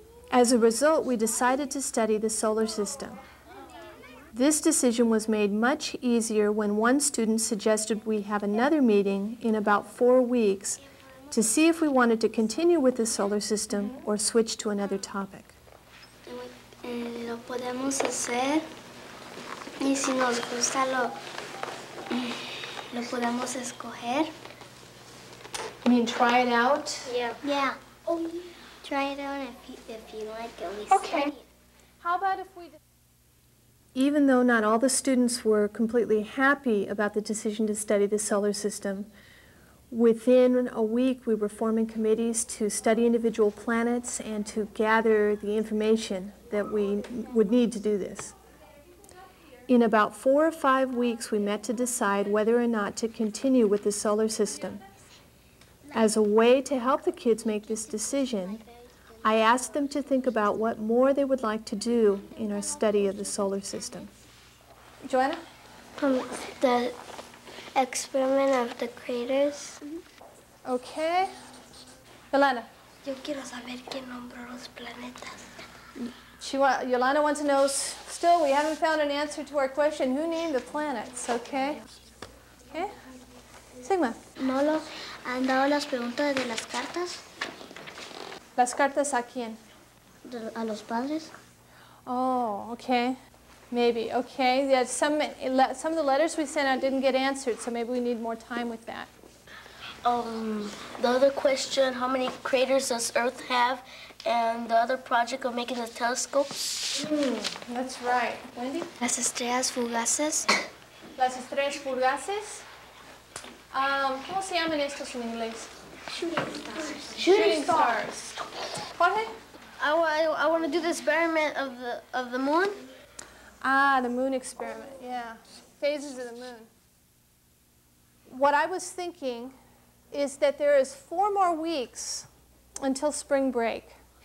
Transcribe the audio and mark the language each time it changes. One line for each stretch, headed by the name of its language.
English: As a result, we decided to study the solar system. This decision was made much easier when one student suggested we have another meeting in about 4 weeks to see if we wanted to continue with the solar system or switch to another topic.
Spanish: Lo podemos hacer y si nos gusta lo podemos escoger.
English: You mean try it out? Yeah. Try it out if you like it. Okay. How about if we... Even though not all the students were completely happy about the decision to study the solar system, within a week we were forming committees to study individual planets and to gather the information that we would need to do this. In about 4 or 5 weeks we met to decide whether or not to continue with the solar system. As a way to help the kids make this decision, I asked them to think about what more they would like to do in our study of the solar system. Joanna? The experiment of the craters. Okay. Yolanda?
Spanish: Yo quiero saber quién nombró los planetas.
English: Yolanda wants to know, still we haven't found an answer to our question, who named the planets, okay? Okay? Sigma?
Spanish: ¿No lo han dado las preguntas de las cartas Las cartas a quién? a los padres?
English: Oh, okay. Maybe, okay. Yeah, some of the letters we sent out didn't get answered, so maybe we need more time with that. The other question, how many craters does Earth have? And the other project of making the telescopes. That's right. Wendy?
Spanish: Las estrellas fugaces. Las estrellas fugaces. ¿Cómo se llaman estos en inglés?
English: Shooting stars. Jorge? I want to do the experiment of the moon. Ah, the moon experiment, yeah. Phases of the moon. What I was thinking is that there is 4 more weeks until spring break.